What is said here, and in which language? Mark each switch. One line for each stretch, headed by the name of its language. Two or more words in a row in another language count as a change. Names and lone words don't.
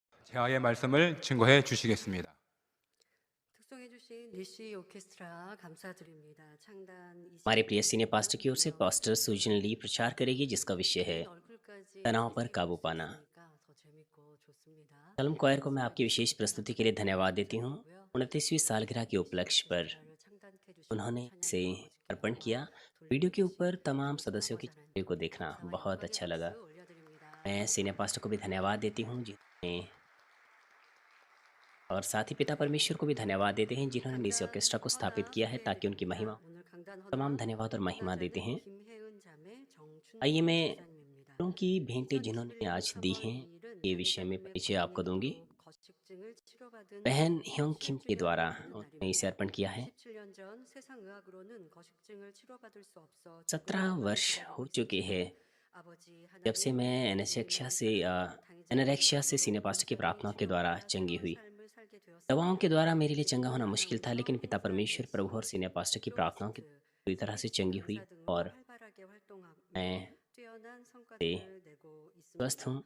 Korean: 대화의 말씀을 증거해 주시겠습니다. 특송해주신 니시 오케스트라 감사드립니다. 창단
Hindi: हमारे प्रिय सीनियर पास्टर की ओर से
Korean: 25년부터
Hindi: पास्टर सुजन ली प्रचार करेगी जिसका विषय है
Korean: 이렇게 얼굴까지
Hindi: तनाव पर
Korean: 함께
Hindi: काबू
Korean: 할수
Hindi: पाना।
Korean: 있으니까 더 재밌고 좋습니다.
Hindi: कलम क्वायर को मैं आपकी विशेष प्रस्तुति के लिए धन्यवाद देती हूँ।
Korean: 감사드리고요.
Hindi: 29वीं सालगिरह के उपलक्ष्य पर
Korean: 오케스트라를 창단해 주신
Hindi: उन्होंने इसे
Korean: 찬양도
Hindi: अर्पण
Korean: 멋있게
Hindi: किया।
Korean: 하고
Hindi: वीडियो के
Korean: 돌려주신
Hindi: ऊपर तमाम सदस्यों के
Korean: 광고
Hindi: चेहरे को
Korean: 사랑님께
Hindi: देखना
Korean: 감사와
Hindi: बहुत
Korean: 영광의
Hindi: अच्छा लगा।
Korean: 박수 올려드립니다.
Hindi: मैं सीनियर पास्टर को भी धन्यवाद देती हूँ जिन्होंने और साथ ही पिता परमेश्वर को भी धन्यवाद देते हैं जिन्होंने निसी
Korean: 강단
Hindi: ऑर्केस्ट्रा को स्थापित
Korean: 헌화
Hindi: किया है ताकि उनकी महिमा।
Korean: 소개해드립니다. 오늘 강단
Hindi: तमाम
Korean: 헌화
Hindi: धन्यवाद और महिमा देते
Korean: 헌화자는
Hindi: हैं।
Korean: 김혜은 자매
Hindi: आइए
Korean: 정춘권
Hindi: मैं
Korean: 집사님입니다.
Hindi: फूलों की भेंटें जिन्होंने
Korean: 2021년
Hindi: आज दी
Korean: 4월
Hindi: हैं
Korean: 2일은
Hindi: ये विषय में
Korean: 강희자님의
Hindi: परिचय आपको दूंगी।
Korean: 부모님도 거식증을 치료받은
Hindi: बहन ह्योंग किम के
Korean: 17주년을
Hindi: द्वारा
Korean: 맞는
Hindi: उन्होंने इसे
Korean: 날입니다.
Hindi: अर्पण किया है।
Korean: 17년 전 세상 의학으로는 거식증을 치료받을 수 없어
Hindi: 17
Korean: 죽음의
Hindi: वर्ष
Korean: 고비를
Hindi: हो
Korean: 기다리고
Hindi: चुके हैं
Korean: 있었지만 아버지
Hindi: जब से
Korean: 하나님
Hindi: मैं एनेरेक्शिया से सीनियर पास्टर की प्रार्थनाओं के द्वारा चंगी हुई। दवाओं के द्वारा मेरे लिए चंगा होना मुश्किल था, लेकिन पिता परमेश्वर प्रभु और सीनियर पास्टर की प्रार्थनाओं की पूरी तरह से चंगी हुई और मैं से स्वस्थ हूँ।